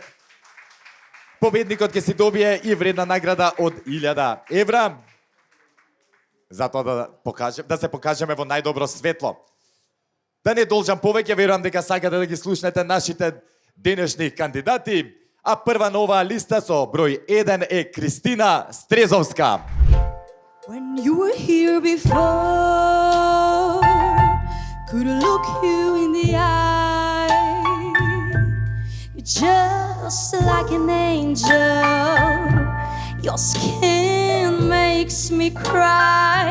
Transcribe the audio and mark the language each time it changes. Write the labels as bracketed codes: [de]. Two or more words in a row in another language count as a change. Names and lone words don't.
[mk] Победникот ќе си добие и вредна награда од 1000 евра. Затоа да се покажеме во најдобро светло. Да не должам повеќе, верувам дека сакате да ги слушнете нашите денешни кандидати. А прва на оваа листа со број 1 е Кристина Стрезовска. [en] When you were here before, could look you in the eye. You're just like an angel. Your skin makes me cry.